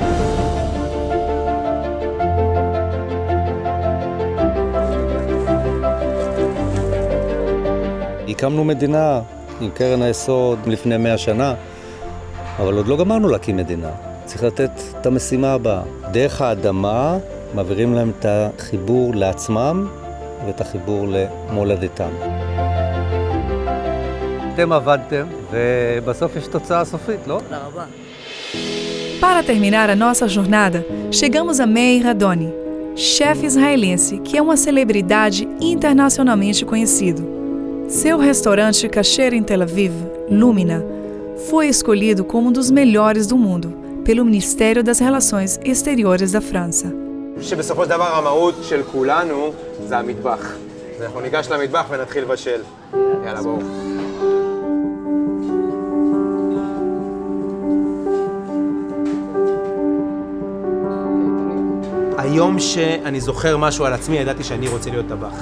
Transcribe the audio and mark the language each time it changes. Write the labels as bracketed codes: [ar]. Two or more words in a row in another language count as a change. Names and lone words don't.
[he] הקמנו מדינה עם קרן היסוד לפני 100 שנה, אבל עוד לא גמרנו להקים מדינה. צריך לתת את המשימה הבאה. דרך האדמה מעבירים להם את החיבור לעצמם ואת החיבור למולדתם. אתם עבדתם, ובסוף יש תוצאה סופית, לא? תודה רבה. [pt] Para terminar a nossa jornada, chegamos a Meir Adoni, chefe israelense que é uma celebridade internacionalmente conhecido. Seu restaurante kasher em Tel Aviv, Lumina, foi escolhido como um dos melhores do mundo pelo Ministério das Relações Exteriores da França. [he] שבסופו של דבר המהות של כולנו זה המטבח. אז אנחנו ניגש למטבח ונתחיל לבשל. יאללה, בואו. היום שאני זוכר משהו על עצמי, ידעתי שאני רוצה להיות טבח.